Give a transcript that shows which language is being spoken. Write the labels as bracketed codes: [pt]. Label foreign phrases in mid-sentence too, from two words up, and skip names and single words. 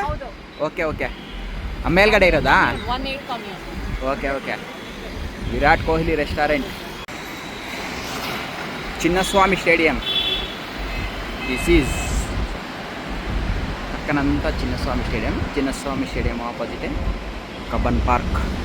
[kn] ಓಕೆ ಓಕೆ, ಮೇಲ್ಗಡೆ ಇರೋದಾ? ಓಕೆ ಓಕೆ. ವಿರಾಟ್ ಕೊಹ್ಲಿ ರೆಸ್ಟೋರೆಂಟ್, [te] చిన్నస్వామి స్టేడియం. [en] this is [te] పక్కనంతా చిన్నస్వామి స్టేడియం ఆపోజిటే కబ్బన్ పార్క్.